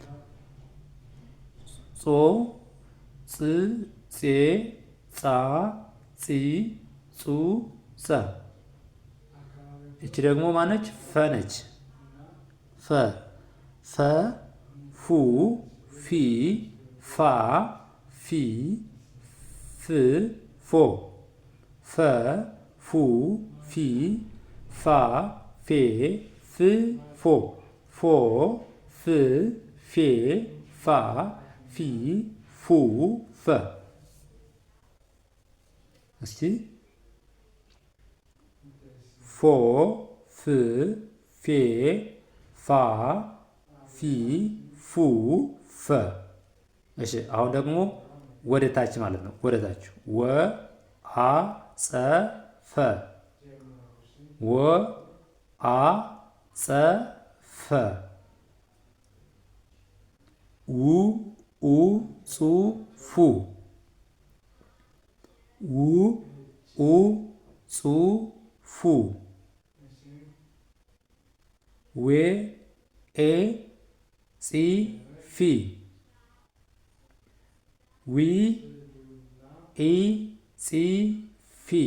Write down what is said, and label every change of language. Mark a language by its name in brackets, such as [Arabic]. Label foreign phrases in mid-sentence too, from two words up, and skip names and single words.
[Amharic] ጾ ጽ ጼ ጻ ጺ ጹ ጸ እቺ ደግሞ ማነች? ፈ ነች። ፈ ፈ ፉ ፊ ፋ ፊ ፍ ፎ ፈ ፉ ፊ ፋ ፌ ፍ ፎ ፎ ፍ ፌ ፋ ፊ ፉ ፈ እስቲ ፎ ፍ ፌ ፋ ፋ ፊ ፉ ፈ። እሺ አሁን ደግሞ ወደ ታች ማለት ነው። ወደ ታች ወ አ ጸ ፈ ወ አ ጸ ፈ ው ኡ ጹ ፉ ው ኡ ጹ ፉ ዌ ኤ ጺ ፊ ዊ ኢ ጺ ፊ